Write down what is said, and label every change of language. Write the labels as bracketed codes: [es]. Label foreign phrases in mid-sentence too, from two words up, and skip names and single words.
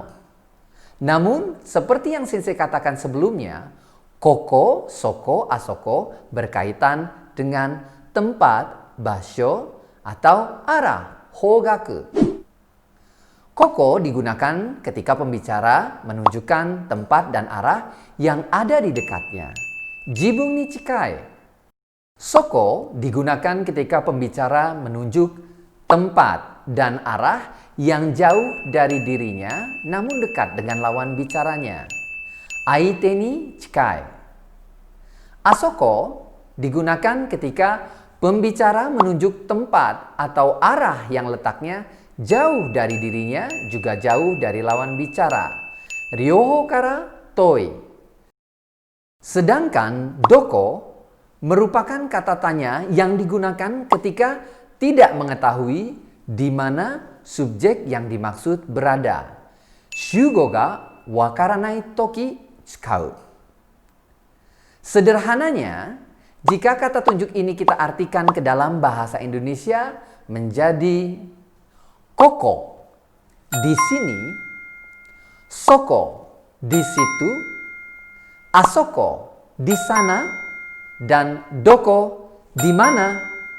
[id] Namun, seperti yang Sensei katakan sebelumnya, [ja] ここ、そこ、あそこ [id] berkaitan dengan tempat, basho, atau arah, hogaku. Koko digunakan ketika pembicara menunjukkan tempat dan arah yang ada di dekatnya. [ja] 自分に近い. [id] Soko digunakan ketika pembicara menunjuk tempat dan arah yang jauh dari dirinya namun dekat dengan lawan bicaranya. [ja] 相手に近い. [id] Asoko digunakan ketika pembicara menunjuk tempat atau arah yang letaknya jauh dari dirinya juga jauh dari lawan bicara. [ja] 両方から遠い. [id] Sedangkan doko merupakan kata tanya yang digunakan ketika tidak mengetahui di mana subjek yang dimaksud berada. [ja] 主語が分からない時使う. [id] Sederhananya, jika kata tunjuk ini kita artikan ke dalam bahasa Indonesia menjadi koko di sini, soko di situ, asoko di sana, dan doko di mana.